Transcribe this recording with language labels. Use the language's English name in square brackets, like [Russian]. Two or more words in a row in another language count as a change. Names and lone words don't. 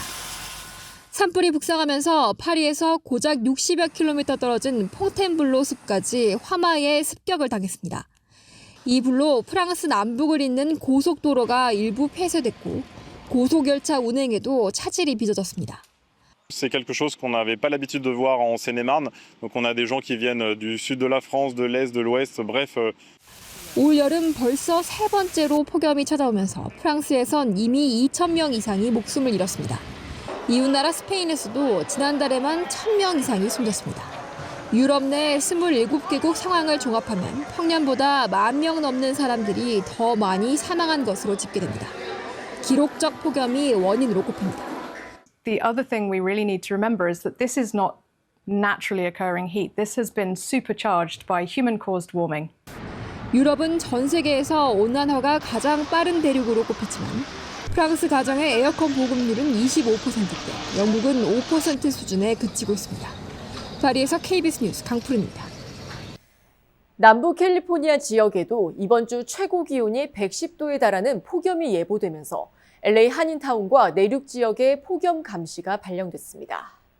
[Korean] 산불이 북상하면서 파리에서 고작 60여 킬로미터 떨어진 퐁텐블로 숲까지 화마의 습격을 당했습니다. 이 불로 프랑스 남북을 잇는 고속도로가 일부 폐쇄됐고 고속열차 운행에도 차질이 빚어졌습니다. [French] C'est quelque chose qu'on n'avait pas l'habitude de voir en Seine-et-Marne. Donc on a des gens qui viennent du sud de la France, de l'est, de l'ouest, bref. [Korean] 올 여름 벌써 세 번째로 폭염이 찾아오면서 프랑스에선 이미 2,000명 이상이 목숨을 잃었습니다. 이웃나라 스페인에서도 지난달에만 1,000명 이상이 숨졌습니다. 유럽 내 27개국 상황을 종합하면 평년보다 10,000명 넘는 사람들이 더 많이 사망한 것으로 집계됩니다. 기록적 폭염이 원인으로 꼽힙니다. [English] The other thing we really need to remember is that this is not naturally occurring heat. This has been supercharged by human-caused warming. [Korean] 유럽은 전 세계에서 온난화가 가장 빠른 대륙으로 꼽히지만 프랑스 가정의 에어컨 보급률은 25%대, 영국은 5% 수준에 그치고 있습니다. 파리에서 KBS 뉴스 강푸른입니다. 남부 캘리포니아 지역에도 이번 주 최고 기온이 110도에 달하는 폭염이 예보되면서 LA 한인타운과 내륙 지역에 폭염 감시가 발령됐습니다.